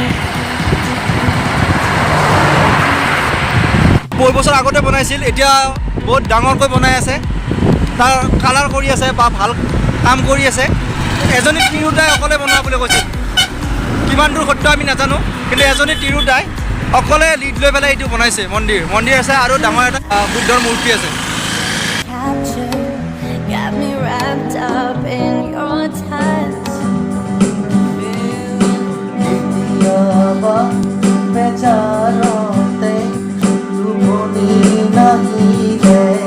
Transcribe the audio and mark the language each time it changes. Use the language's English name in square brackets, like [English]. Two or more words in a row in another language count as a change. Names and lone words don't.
[Assamese] বহু বছৰ আগতে বনাইছিল এতিয়া বহুত ডাঙৰকৈ বনাই আছে, তাৰ কালাৰ কৰি আছে বা ভাল কাম কৰি আছে। এজনী তিৰোতাই অকলে বনোৱা বুলি কৈছিল, কিমান দূৰ সত্য আমি নাজানো, কিন্তু এজনী তিৰোতাই অকলে লিড লৈ পেলাই এইটো বনাইছে। মন্দিৰ আছে আৰু ডাঙৰ এটা বুদ্ধৰ মূৰ্তি আছে। [English] Got me wrapped up in your touch. बेचारोते तुमनी नहीं रे